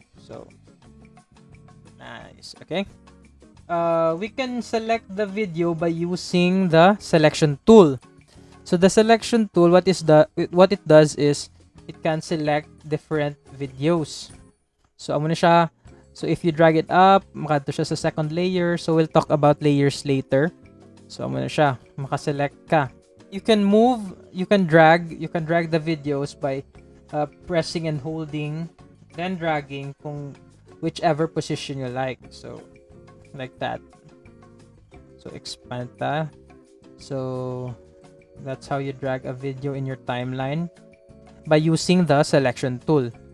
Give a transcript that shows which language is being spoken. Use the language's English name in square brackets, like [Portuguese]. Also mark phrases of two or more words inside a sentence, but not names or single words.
[English] So nice. Okay. We can select the video by using the selection tool. So the selection tool, what it does is it can select different videos. [Hiligaynon] So amo na siya. [English] So if you drag it up, [Hiligaynon] makadto siya sa [English] second layer. So we'll talk about layers later. [Hiligaynon] So amo na siya, makaselect ka. [English] You can move, you can drag the videos by pressing and holding, then dragging kung whichever position you like. So like that. So expand ta. So that's how you drag a video in your timeline by using the selection tool.